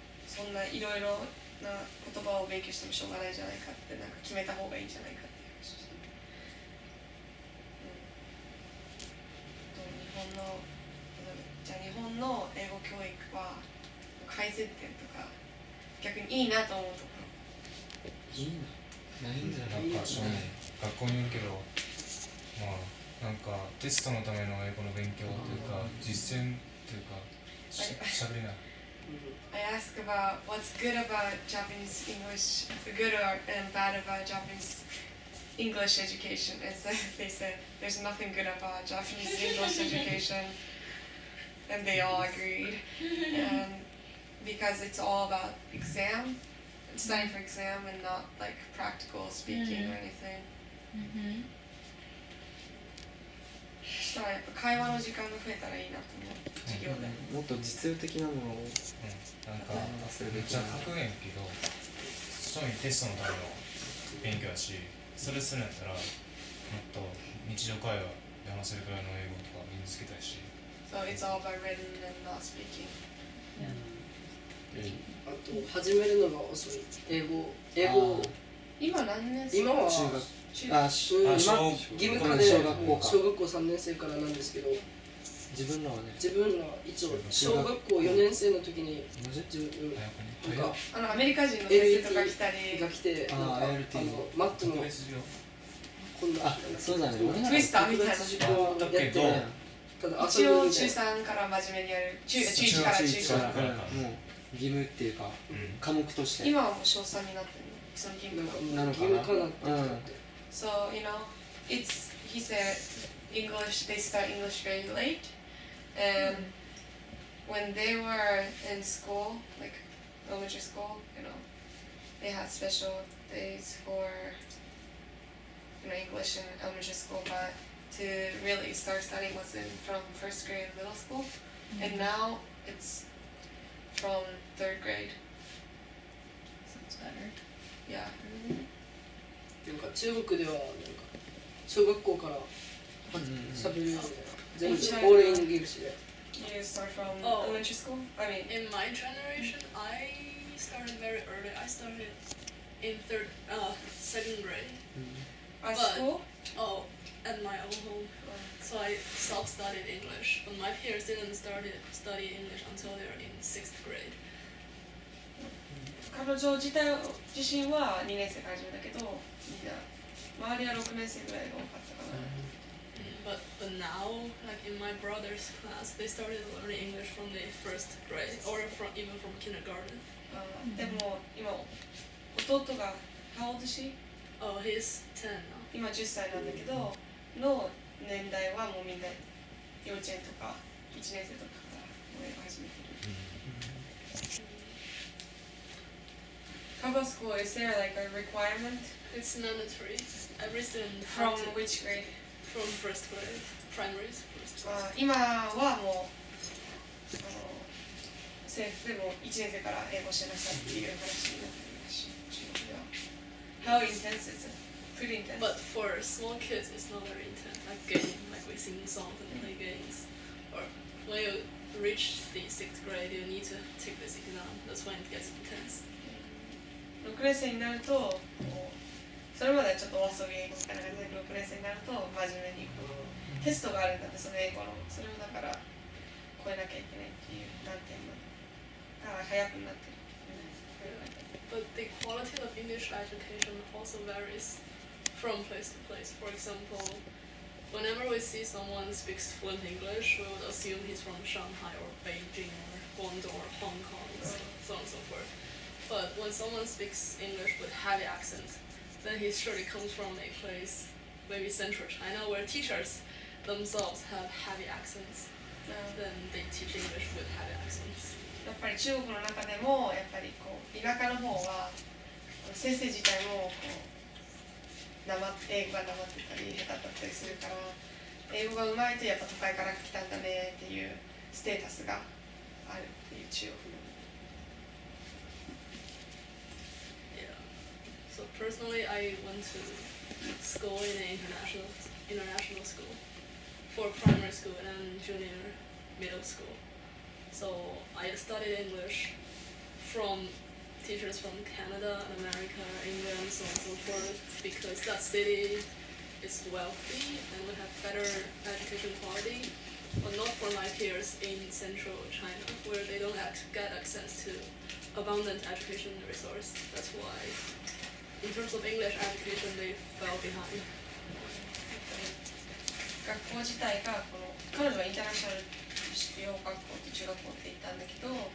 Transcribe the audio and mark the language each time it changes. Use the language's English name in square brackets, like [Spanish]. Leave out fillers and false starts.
[Japanese] そんないろいろな言葉を勉強してもしょうがないじゃないかって、なんか決めた方がいいんじゃないかっていう話をして、日本のじゃあ日本の英語教育は改善点とか逆にいいなと思うところ。いいな、ないんじゃないなんか正味学校によるけど、まあなんかテストのための英語の勉強というか実践というかしゃべれない。 [English] I ask about what's good about Japanese English, good and bad about Japanese English education. And so they said there's nothing good about Japanese English education, and they all agreed. And because it's all about exam, studying for exam, and not like practical speaking or anything. [Japanese] したらやっぱ会話の時間が増えたらいいなと思う、授業で。もっと実用的なものをなんかめっちゃ格言やけど、正味テストのための勉強やし、それするんやったらもっと日常会話で話せるくらいの英語とか身につけたいし。 [English] So it's all about written and not speaking. [Japanese] あと始めるのが遅い。英語今何年生？今は中学今義務化で小学校3年生からなんですけど、自分らは一応小学校4年生の時になんかアメリカ人の先生とか来たりが来て、マットの今度そうだね、ツイスターみたいな授業をやって、ただ一応中3から真面目にやる、中1から中3からもう義務っていうか科目として今はもう小3になってるの、その義務化義務化なって。 [English] So, you know, it's, he said English, they start English very late, and when they were in school, like elementary school, you know, they had special days for, you know, English in elementary school, but to really start studying was from first grade middle school, and now it's from third grade. Sounds better. Yeah. [Japanese] なんか中国ではなんか小学校から喋るようで全部オールイングリッシュで。 [English] You start from elementary school? I mean, in my generation, I started very early. I started in second grade. At school? Oh, at my own home. So I self-studied English, but my peers didn't study English until they were in 6th grade. [Japanese] 彼女自身は2年生から始めたけど、みんな周りは6年生ぐらいが多かったかな。 [English] But now, like in my brother's class, they started learning English from the 1st grade, or even from kindergarten. [Japanese] でも今弟が [English] How old is she? Oh, he's 10 now. [Japanese] 今10歳なんだけど、の年代はもうみんな幼稚園とか1年生とかからもう英語始めてる。 [English] How about school? Is there like a requirement? It's mandatory. Every student From which grade? From 1st grade, primary first grade. [Japanese] 今はもう制服でも1年生から英語しなさいっていう話になってるらしい、中国では。 [English] How intense is it? Pretty intense. But for small kids, it's not very intense. Like game, like we sing songs and play games. Or when you reach the 6th grade, you need to take this exam. That's when it gets intense. [Japanese] 6年生になるとそれまではちょっとお遊び英語みたいな感じで6年生になると真面目にテストがあるんだって、その英語のそれをだから超えなきゃいけないっていう難点もだから早くなってる。 [English] But the quality of English education also varies from place to place. For example, whenever we see someone speaks fluent English, we would assume he's from Shanghai or Beijing or Guangdong or Hong Kong, so on and so forth. But when someone speaks English with heavy accent, then he surely comes from a place, maybe central China, where teachers themselves have heavy accents. Then they teach English with heavy accents. [Japanese] やっぱり中国の中でもやっぱりこう田舎の方は先生自体もこう英語がなまってたり下手だったりするから、英語がうまいとやっぱ都会から来たんだねっていうステータスがあるっていう中国の。 [English] So personally, I went to school in an international school for primary school and junior middle school. So I studied English from teachers from Canada and America, England, so on and so forth, because that city is wealthy and would have better education quality, but not for my peers in central China, where they don't get access to abundant education resource. That's why, in terms of English education, they fell behind. [Japanese] 学校自体がこの彼女はインターナショナル洋学校と中学校って言ったんだけど、